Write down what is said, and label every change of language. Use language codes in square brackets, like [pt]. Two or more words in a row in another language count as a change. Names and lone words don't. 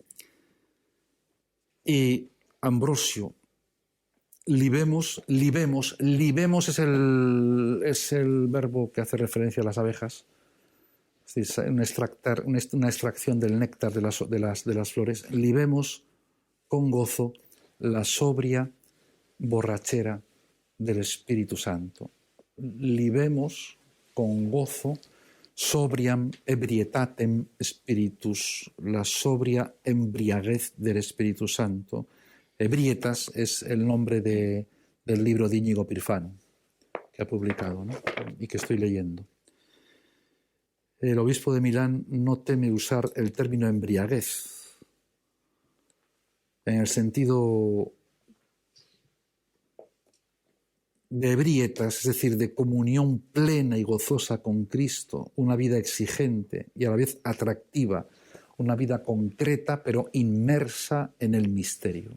[es] Y Ambrosio, libemos es el verbo que hace referencia a las abejas. Es decir, una extracción del néctar de las flores. Libemos con gozo la sobria borrachera del Espíritu Santo. Libemos con gozo [la] sobriam ebrietatem spiritus, [es] la sobria embriaguez del Espíritu Santo. Ebrietas es el nombre del libro de Íñigo Pirfano, que ha publicado, ¿no? Y que estoy leyendo. El obispo de Milán no teme usar el término embriaguez en el sentido de ebrietas, es decir, de comunión plena y gozosa con Cristo, una vida exigente y a la vez atractiva, una vida concreta pero inmersa en el misterio.